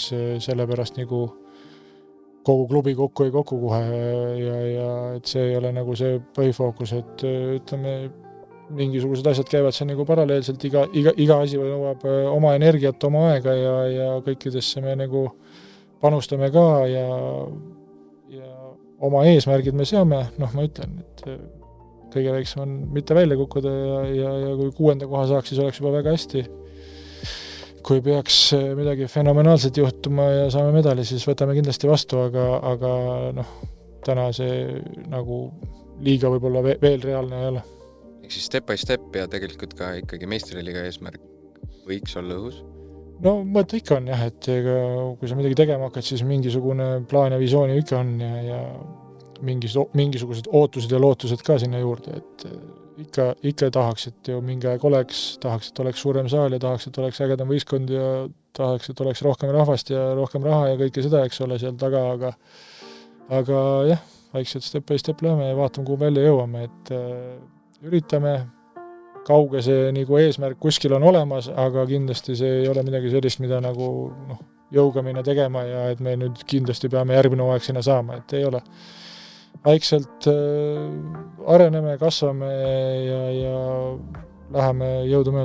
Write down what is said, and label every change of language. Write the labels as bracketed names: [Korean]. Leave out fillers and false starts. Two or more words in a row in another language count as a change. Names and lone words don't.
[Estonian] sellepärast nagu kogu klubi kokku ei kokku kohe ja et see ei ole nagu see põhifookus, et ütleme, mingisugused asjad käivad see nagu paralleelselt, iga asi nõuab oma energiat, oma aega ja kõikidesse me nagu panustame ka ja oma eesmärgid me seame, ma ütlen, et kõige väiksem on mitte välja kukkuda ja kui 6. koha saaks, siis oleks juba väga hästi. Kui peaks midagi fenomenaalset juhtuma ja saame medali, siis võtame kindlasti vastu, aga täna see nagu liiga võib-olla veel reaalne ei ole. Siis [English] step by step [Estonian] ja tegelikult ka ikkagi meistriliiga eesmärk võiks olla õhus? Mõte ikka on jah, et kui sa midagi tegema hakkad, siis mingisugune plaan ja visiooni ikka on ja mingisugused ootused ja lootused ka sinna juurde, et ikka tahaks, et ju mingi aeg tahaks, et oleks suurem saal ja tahaks, et oleks ägedam võistkond ja tahaks, et oleks rohkem rahvast ja rohkem raha ja kõike seda, eks ole, seal taga, aga jah, vaikselt [English] step by step [Estonian] läheme ja vaatame, kuhu välja jõuame, et üritame, kauge see nagu eesmärk kuskil on olemas, aga kindlasti see ei ole midagi sellist, mida nagu jõuga minna tegema ja et me nüüd kindlasti peame järgmine hooaeg sinna saama, et ei ole. Vaikselt areneme, kasvame ja läheme jõudumööda.